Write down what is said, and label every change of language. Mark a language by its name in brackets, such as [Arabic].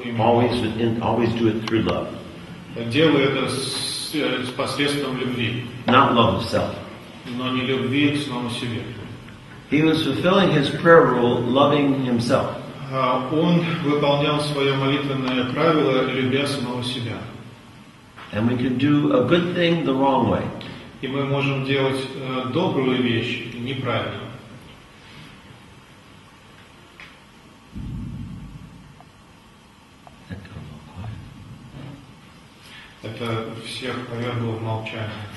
[English] Always do it through love. [Russian] Делай это с посредством любви. [English] Not love of self. [Russian] Но не любви к самому себе. [English] He was fulfilling his prayer rule, loving himself. [Russian] Он выполнял свое молитвенное правило, любя самого себя. [English] And we can do a good thing the wrong way. [Russian] И мы можем делать добрую вещь неправильно. Это всех повергло в молчание.